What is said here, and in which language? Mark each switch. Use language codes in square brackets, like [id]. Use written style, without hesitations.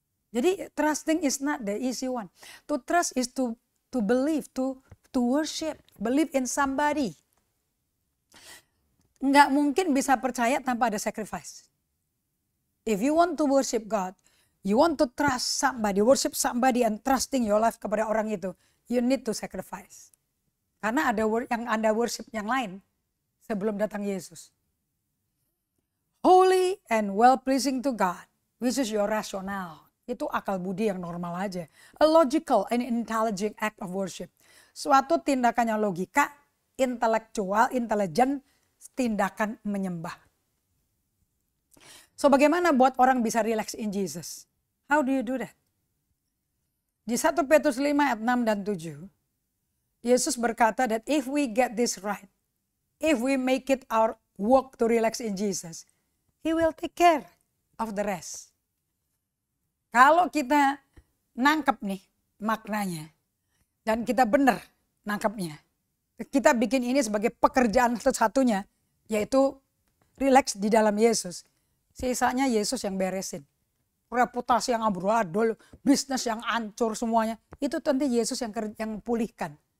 [id] Jadi [en] trusting is not the easy one. To trust is to believe, to worship. Believe in somebody. [id] Nggak mungkin bisa percaya tanpa ada sacrifice. [en] If you want to worship God, you want to trust somebody, worship somebody and trusting your life [id] kepada orang itu, [en] you need to sacrifice. [id] Karena ada yang Anda worship yang lain sebelum datang Yesus. [en] Holy and well-pleasing to God, which is your rational. [id] Itu akal budi yang normal aja. [en] A logical and intelligent act of worship. [id] Suatu tindakan yang logika, intelektual, intelijen, tindakan menyembah. [en] So [id] bagaimana buat orang bisa [en] relax in Jesus? How do you do that? [id] Di 1 Petrus 5 ayat 6 dan 7, Yesus berkata [en] that if we get this right, if we make it our work to relax in Jesus, He will take care of the rest. [id] Kalau kita nangkep nih maknanya, dan kita benar nangkepnya, kita bikin ini sebagai pekerjaan satu-satunya, yaitu relax di dalam Yesus. Sisanya Yesus yang beresin. Reputasi yang amburadul, bisnis yang hancur semuanya, itu tentu Yesus yang pulihkan.